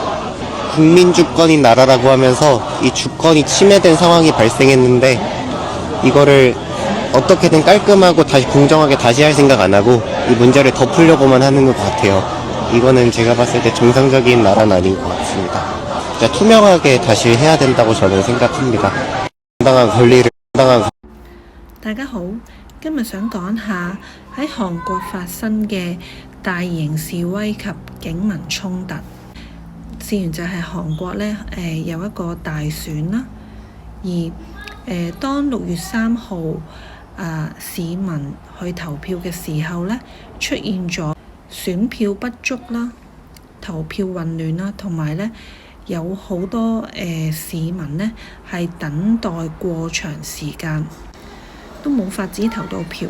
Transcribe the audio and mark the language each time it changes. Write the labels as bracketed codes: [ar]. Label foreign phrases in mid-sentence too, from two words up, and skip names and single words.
[ko] 국민주권인 나라라고 하면서 이 주권이 침해된 상황이 발생했는데 이거를 어떻게든 깔끔하고 다시 공정하게 다시 할 생각 안 하고 이 문제를 덮으려고만 하는 것 같아요. 이거는 제가 봤을 때 정상적인 나라는 아닌 것 같습니다. 진짜 투명하게 다시 해야 된다고 저는 생각합니다. 당당한 권리를 당당한 [yue] 大家好，今日想講下喺韓國發生嘅大型示威及警民衝突。事源就係韓國呢，有一個大選啦，而當6月3號市民去投票嘅時候呢，出現咗選票不足啦、投票混亂啦，同埋呢有好多市民呢係等待過長時間，都冇法子投到票。